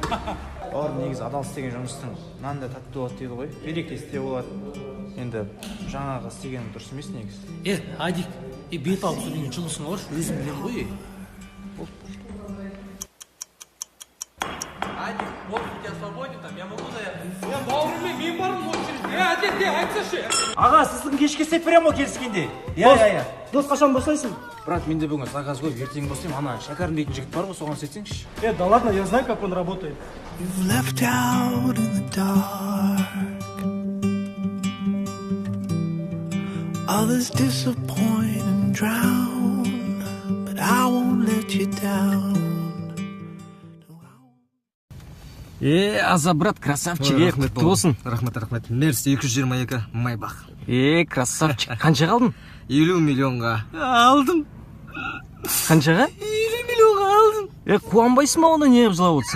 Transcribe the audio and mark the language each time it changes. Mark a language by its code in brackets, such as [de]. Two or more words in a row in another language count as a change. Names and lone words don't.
[kk] Бауырым, негізі адал істеген жұмыстың мынандай тәтті болады дейді ғой. Береке істе болады. Енді жаңағы істегенің дұрыс емес негізі. Адик, бет алып сөйлеген жұмысың бар, өзім білем ғой. Адик, [ru] вот у тебя свободен там, я могу заехать. [kk] Бауырым, мен бармын очередь. Әдетте, айтсашы. Аға, сіздің кешке істеп берем ғой келіскенде. Иә. Дос, қашан босайсың? Брат, менде бүгін заказ қойып, ертең босаймын. Ана Шәкәрім дейтін жігіт бар ғой, соған істетсеңші. [ru] Да ладно, я знаю, как он работает. [en] You've left out in the dark. Others disappoint and drown, but I won't let you down. [kk] Аза, брат, красавчик, құтты болсын. Рахмет. Мерси 222 Майбах. Красавчик. Қанша қалдың? 50 миллионға. Алдым. Қаншаға? 50 миллионға алдым. Қуанбайсың ма, оны не жылап отырсың?